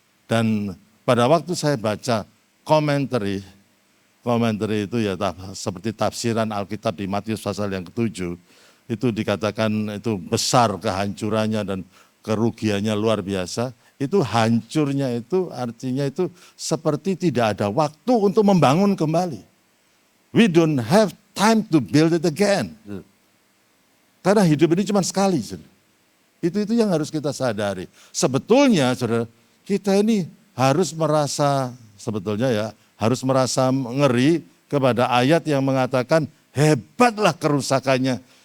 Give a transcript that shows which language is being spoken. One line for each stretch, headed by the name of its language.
Indonesian: Dan pada waktu saya baca komentari itu ya seperti tafsiran Alkitab di Matius pasal yang ke-7, itu dikatakan itu besar kehancurannya dan kerugiannya luar biasa. itu hancurnya itu artinya itu seperti tidak ada waktu untuk membangun kembali.
English: We don't have time to build it again.
Indonesian: Karena hidup ini cuma sekali. Itu yang harus kita sadari. Sebetulnya saudara, kita ini harus merasa harus merasa ngeri kepada ayat yang mengatakan hebatlah kerusakannya.